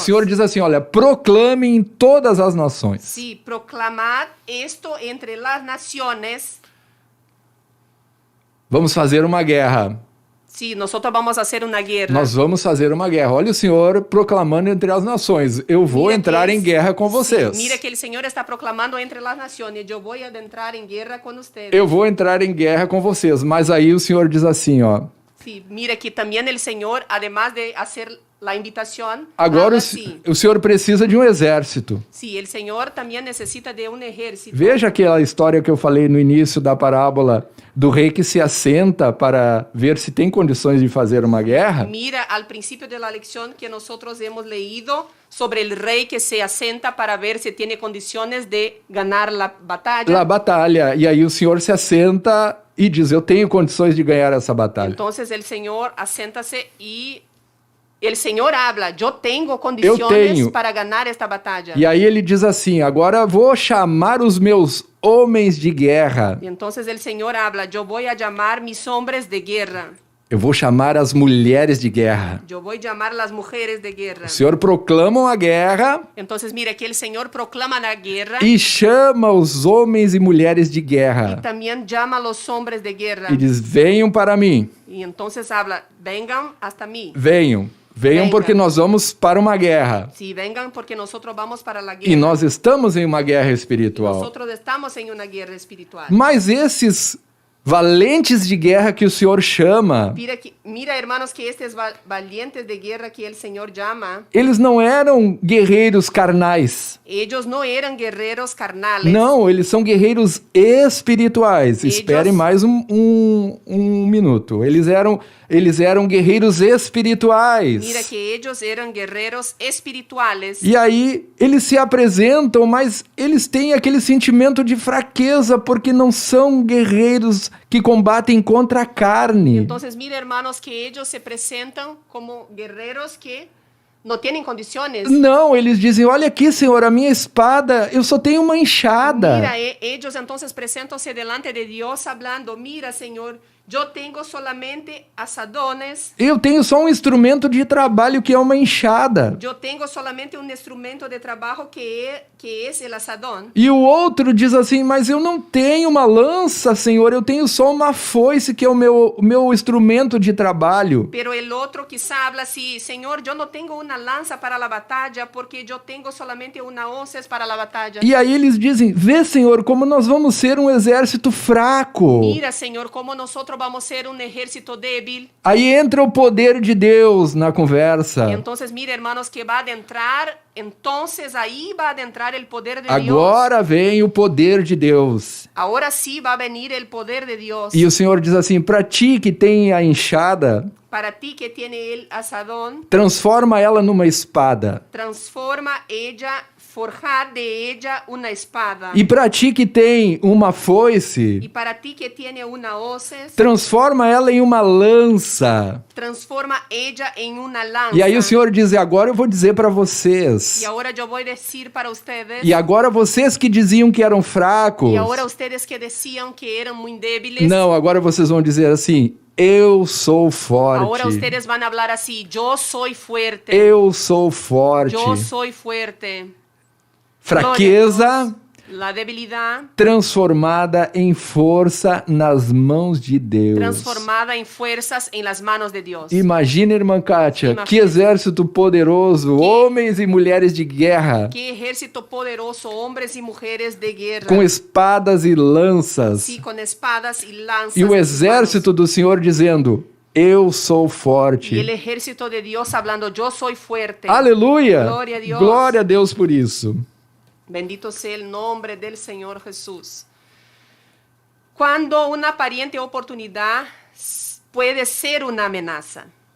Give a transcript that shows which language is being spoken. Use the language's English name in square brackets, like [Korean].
[Portuguese] o Senhor diz assim, olha, proclame em todas as nações. [Spanish] Sí, proclamad esto entre las naciones. [Portuguese] Vamos fazer uma guerra. [Spanish] Sí, nosotros vamos a hacer una guerra. [Portuguese] Nós vamos fazer uma guerra. Olha o Senhor proclamando entre as nações. Eu vou [Spanish] Mira [Portuguese] entrar [Spanish] que [Portuguese] em guerra com [Spanish] sí, [Portuguese] vocês. [Spanish] mira que el Señor está proclamando entre las naciones. Yo voy a entrar en guerra con ustedes. [Portuguese] Eu vou entrar em guerra com vocês. Mas aí o Senhor diz assim, ó. [Spanish] Sí, mira que también el Señor, además de hacer la invitación, [Portuguese] Agora [Spanish] habla o, así. [Portuguese] o Senhor precisa de um exército. [Spanish] Sí, el Señor también necesita de un ejército. [Portuguese] Veja aquela história que eu falei no início da parábola do rei que se assenta para ver se tem condições de fazer uma guerra. [Spanish] Mira al principio de la lección que nosotros hemos leído sobre el rey que se asenta para ver si tiene condiciones de ganar la batalla. La batalha. [Portuguese] E aí o Senhor se assenta e diz, eu tenho condições de ganhar essa batalha. [Spanish] Entonces el Señor asenta-se y el Señor habla, yo tengo condiciones [Portuguese] tenho. [Spanish] para ganar esta batalla. [Portuguese] E aí ele diz assim, agora vou chamar os meus homens de guerra. [Spanish] Y entonces el Señor habla, yo voy a llamar mis hombres de guerra. [Portuguese] Eu vou chamar as mulheres de guerra. [Spanish] Yo voy a llamar las mujeres de guerra. [Portuguese] O Senhor proclama a guerra [Spanish] Entonces, mira, que el Señor proclama la guerra [Portuguese] e chama os homens e mulheres de [Spanish] y [Portuguese] guerra. [Spanish] también llama a los hombres de guerra. [Portuguese] E diz, venham para mim. [Spanish] Y entonces habla, vengan hasta mí. [Portuguese] Venham. Venham [Spanish] Venga. [Portuguese] porque nós vamos para uma guerra. [Spanish] Sí, vengan porque nosotros vamos para la [Portuguese] E guerra. nós estamos em uma guerra espiritual. [Spanish] Nosotros estamos en una guerra espiritual. [Portuguese] Mas esses valentes de guerra que o Senhor chama, [Spanish] Mira, hermanos, que estos valientes de guerra que el Señor llama, [Portuguese] eles não eram guerreiros carnais. [Spanish] ellos no eran guerreros carnales. [Portuguese] Não, eles são guerreiros espirituais. Eles- Espere mais um minuto. Eles eram guerreiros espirituais. [Spanish] Mira que ellos eran guerreros espirituales. [Portuguese] E aí, eles se apresentam, mas eles têm aquele sentimento de fraqueza, porque não são guerreiros que combatem contra a carne. [Spanish] Entonces, mira, hermanos, que ellos se presentan como guerreros que no tienen condiciones. [Portuguese] Não, eles dizem, olha aqui, Senhor, a minha espada, eu só tenho uma enxada. [Spanish] Mira, ellos entonces presentan-se delante de Dios hablando, mira, Señor, yo tengo solamente asadones, [Portuguese] Eu tenho só um instrumento de trabalho que é uma enxada. [Spanish] yo tengo solamente un instrumento de trabajo que es el asadón. [Portuguese] E o outro diz assim, mas eu não tenho uma lança, Senhor, eu tenho só uma foice que é o meu instrumento de trabalho. [Spanish] Pero el otro quizá habla así, Señor, yo no tengo una lanza para la batalla porque yo tengo solamente una hoces para la batalla. [Portuguese] E aí eles dizem, vê, Senhor, como nós vamos ser um exército fraco. [Spanish] Mira, Señor, como nosotros vamos a ser un ejército débil. [Portuguese] Aí entra o poder de Deus na conversa. [Spanish] Entonces, mira, hermanos, que va a adentrar, entonces ahí va a adentrar el poder de Dios. [Portuguese] Agora vem o poder de Deus. [Spanish] Ahora sí va a venir el poder de Dios. [Portuguese] E o Senhor diz assim, para ti que tem a enxada, [Spanish] Para ti que tiene el asadón, [Portuguese] transforma ela numa espada. [Spanish] transforma ella, forjar de ella una espada. [Portuguese] E para ti que tem uma foice, [Spanish] Y para ti que tiene una hoces, [Portuguese] transforma ela em uma lança. [Spanish] transforma ella en una lanza. [Portuguese] E aí o Senhor diz, agora eu vou dizer para vocês. [Spanish] Y ahora yo voy a decir para ustedes, [Portuguese] E agora vocês que diziam que eram fracos. [Spanish] y ahora ustedes que decían que eran muy débiles, [Portuguese] Não, agora vocês vão dizer assim, eu sou forte. [Spanish] ahora ustedes van a hablar así, yo soy fuerte. [Portuguese] Eu sou forte. [Spanish] Yo soy fuerte. [Portuguese] Fraqueza [Spanish] Gloria a Dios. La debilidad [Portuguese] transformada em força nas mãos de Deus. [Spanish] transformada en fuerzas en las manos de Dios. [Portuguese] Imagina, irmã Kátia, [Spanish] Imagina. [Portuguese] que exército poderoso, homens e mulheres de guerra, [Spanish] Qué ejército poderoso, hombres y mujeres de guerra. [Portuguese] com espadas e lanças. [Spanish] Sí, con espadas y lanzas. [Portuguese] E o [Spanish] en sus [Portuguese] exército do Senhor dizendo, eu sou [Spanish] manos. [Portuguese] forte. [Spanish] Y el ejército de Dios hablando, yo soy fuerte. [Portuguese] Aleluia! Glória a Deus. Glória a Deus por isso. [Spanish] Bendito sea el nombre del Señor Jesús. Cuando una aparente oportunidad puede ser una amenaza.